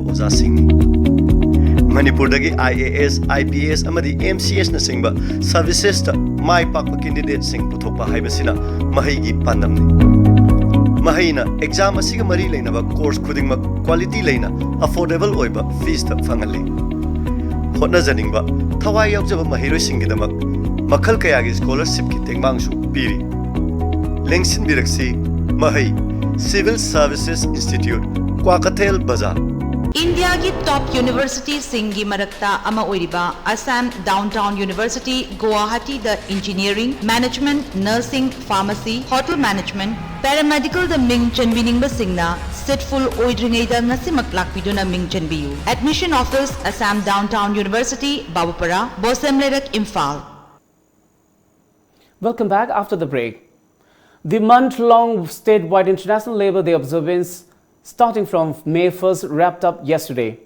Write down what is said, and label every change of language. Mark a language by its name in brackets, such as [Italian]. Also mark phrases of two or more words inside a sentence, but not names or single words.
[Manipuri] oza sing ni Manipur dagi IAS, IPS amadi MCS na singba services ta mai pakpa candidate sing puthokpa haibasina mahai gi pandamni mahai na exam asiga mari leinaba course khudingma quality leina affordable oiba fees ta fangali hotna janingba thawai yaujaba mahiroi singidamak makhal kaya gi scholarship ki tengmangsu piri lengsin biraksi mahai Civil Services Institute Kwakathel Bazaar India की [English] top university [Manipuri] ꯁꯤꯡꯒꯤ ꯃꯔꯛꯇ ꯑꯃ ꯑꯣꯏꯔꯤꯕ Assam Downtown University Guwahati the [English] engineering management nursing pharmacy hotel management paramedical [Manipuri] the ming chanbining ba singna setful oidringai da ngasi maklak piduna ming chanbiyu admission office Assam Downtown University Babupara Bosemlerak Imphal. [English] Welcome back after the break. The month-long statewide International Labour Day observance starting from May 1st wrapped up yesterday.